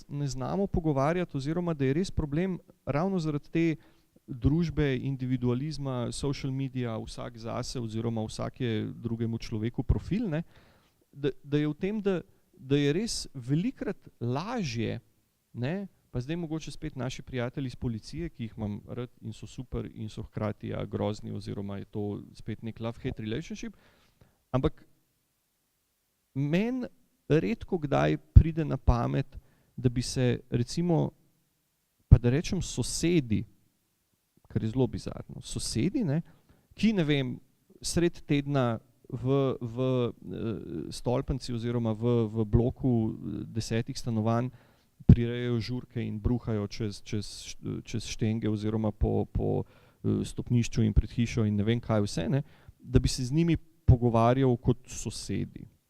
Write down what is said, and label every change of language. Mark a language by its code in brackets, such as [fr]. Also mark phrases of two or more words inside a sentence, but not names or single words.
[sl] ne znamo pogovarjati oziroma da je res problem ravno zaradi te družbe, individualizma, [en] social media, [sl] vsak zase oziroma vsake drugemu človeku profil, ne, da je v tem, da je res velikrat lažje, ne, pa zdaj mogoče spet naši prijatelji iz policije, ki jih imam rad in so super in so hkrati grozni oziroma je to spet nek [en] love-hate relationship, [sl] ampak meni redko kdaj pride na pamet, da bi se recimo, pa da rečem sosedi, kar je zelo bizarno, sosedi, ne, ki ne vem, sred tedna v stolpnici oziroma v bloku 10 stanovanj prirejajo žurke in bruhajo čez štenge oziroma po stopnišču in pred hišo in ne vem kaj vse, ne, da bi se z njimi pogovarjal kot sosedi.